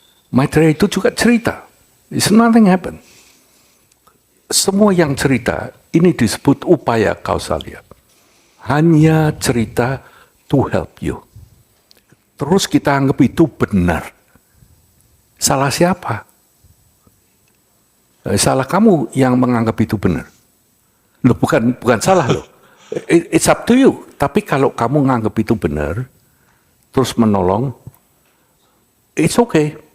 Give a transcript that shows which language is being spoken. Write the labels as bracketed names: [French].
[Indonesian] Maitreya itu juga cerita. [English] It's nothing happen. [Indonesian] Semua yang cerita, ini disebut upaya kausalia. Hanya cerita [English] to help you. [Indonesian] Terus kita anggap itu benar. Salah siapa? Salah kamu yang menganggap itu benar. Loh, bukan salah loh. [English] It's up to you. [Indonesian] Tapi kalau kamu menganggap itu benar, terus menolong, [English] it's okay.